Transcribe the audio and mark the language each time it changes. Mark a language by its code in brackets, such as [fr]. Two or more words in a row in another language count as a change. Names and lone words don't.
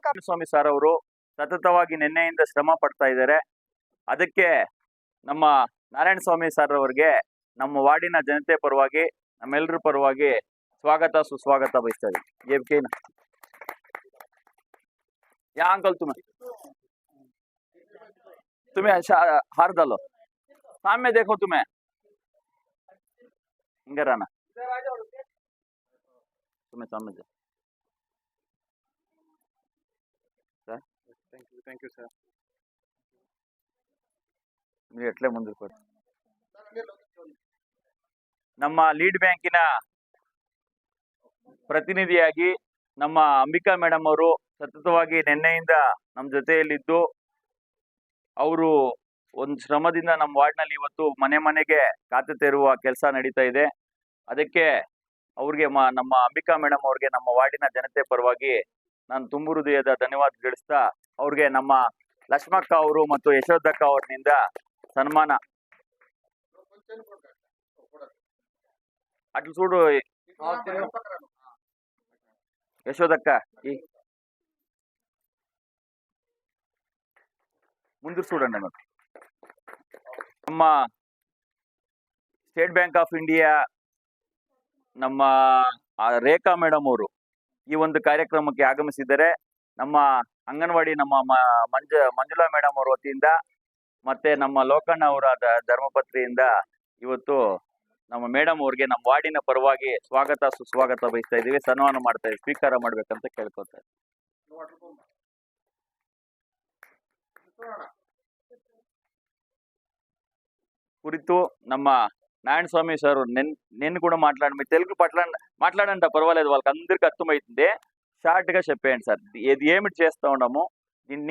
[kn] ಸ್ವಾಮಿ ಸರ್ ಅವರು ಸತತವಾಗಿ ನಿನ್ನೆಯಿಂದ ಶ್ರಮ ಪಡ್ತಾ ಇದ್ದಾರೆ. ಅದಕ್ಕೆ ನಮ್ಮ ನಾರಾಯಣ ಸ್ವಾಮಿ ಸರ್ ಅವರಿಗೆ ನಮ್ಮ ವಾರ್ಡಿನ ಜನತೆ ಪರವಾಗಿ, ನಮ್ಮೆಲ್ಲರ ಪರವಾಗಿ ಸ್ವಾಗತ ಸುಸ್ವಾಗತ ಬಯಸ್ತಾ ಇದ್ದೀವಿ. [hi] ಯಾ अंकल तुम्हें हार डालो, सामने देखो, तुम्हें इधर आना, तुम्हें सामने दे. [en] sir thank you sir. [kn] ನೀವು ಎಟ್ಲೆ ಮುಂದಕ್ಕೆ ಹೋಗಿ. ನಮ್ಮ ಲೀಡ್ ಬ್ಯಾಂಕಿನ ಪ್ರತಿನಿಧಿಯಾಗಿ ನಮ್ಮ ಅಂಬಿಕಾ ಮೇಡಮ್ ಅವರು ಸತತವಾಗಿ ನಿನ್ನೆಯಿಂದ ನಮ್ಮ ಜೊತೆಯಲ್ಲಿದ್ದು, ಅವರು ಒಂದು ಶ್ರಮದಿಂದ ನಮ್ಮ ವಾರ್ಡ್ನಲ್ಲಿ ಇವತ್ತು ಮನೆ ಮನೆಗೆ ಖಾತೆ ತೆರೆಯುವ ಕೆಲಸ ನಡೀತಾ ಇದೆ. ಅದಕ್ಕೆ ಅವ್ರಿಗೆ ನಮ್ಮ ಅಂಬಿಕಾ ಮೇಡಮ್ ಅವ್ರಿಗೆ ನಮ್ಮ ವಾರ್ಡಿನ ಜನತೆ ಪರವಾಗಿ ನಾನು ತುಂಬು ಹೃದಯದ ಧನ್ಯವಾದ ತಿಳಿಸ್ತಾ, ಅವ್ರಿಗೆ ನಮ್ಮ ಲಕ್ಷ್ಮಕ್ಕ ಅವರು ಮತ್ತು ಯಶೋಧಕ್ಕ ಅವ್ರನಿಂದ ಸನ್ಮಾನ. [te] అట్లు చూడు యశోదక్క, ముందు చూడండి. [kn] ನಮ್ಮ ಸ್ಟೇಟ್ ಬ್ಯಾಂಕ್ ಆಫ್ ಇಂಡಿಯಾ ನಮ್ಮ ರೇಖಾ ಮೇಡಮ್ ಅವರು ಈ ಒಂದು ಕಾರ್ಯಕ್ರಮಕ್ಕೆ ಆಗಮಿಸಿದ್ದಾರೆ. ನಮ್ಮ ಅಂಗನವಾಡಿ ನಮ್ಮ ಮಂಜುಳಾ ಮೇಡಮ್ ಅವರ ವತಿಯಿಂದ ಮತ್ತೆ ನಮ್ಮ ಲೋಕಣ್ಣ ಅವರ ಧರ್ಮಪತ್ರಿಯಿಂದ ಇವತ್ತು ನಮ್ಮ ಮೇಡಮ್ ಅವ್ರಿಗೆ ನಮ್ಮ ವಾರ್ಡಿನ ಪರವಾಗಿ ಸ್ವಾಗತ ಸುಸ್ವಾಗತ ಬಯಸ್ತಾ ಇದೀವಿ, ಸನ್ಮಾನ ಮಾಡ್ತಾ ಇದೀವಿ. ಸ್ವೀಕಾರ ಮಾಡ್ಬೇಕಂತ ಕೇಳ್ಕೊತಾರೆ. [te] కురితూ నమ్మ నారాయణ స్వామి సార్ నేను కూడా తెలుగు మాట్లాడంట పర్వాలేదు, వాళ్ళకి అందరికి అర్థమవుతుంది. షార్ట్ గా చెప్పేయండి సార్, ఏమిటి చేస్తా ఉన్నాము దీన్ని.